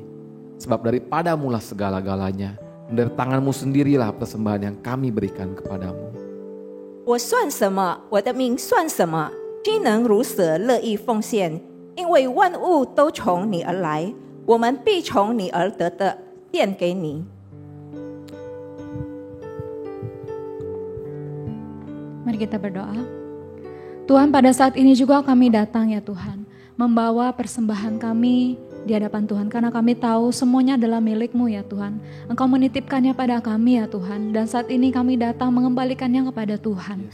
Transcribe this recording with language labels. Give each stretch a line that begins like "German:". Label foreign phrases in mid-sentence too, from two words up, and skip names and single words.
Indonesian: Sebab daripadamulah segala-galanya, dan dari tanganmu sendirilah persembahan yang kami berikan kepadamu.
Chinese: 我算什么？我的命算什么？均能如舍，乐意奉献，因为万物都从你而来，我们必从你而得的献给你。
Indonesian: Mari kita berdoa. Tuhan, pada saat ini juga kami datang ya Tuhan, membawa persembahan kami di hadapan Tuhan, karena kami tahu semuanya adalah milik-Mu ya Tuhan. Engkau menitipkannya pada kami ya Tuhan, dan saat ini kami datang mengembalikannya kepada Tuhan.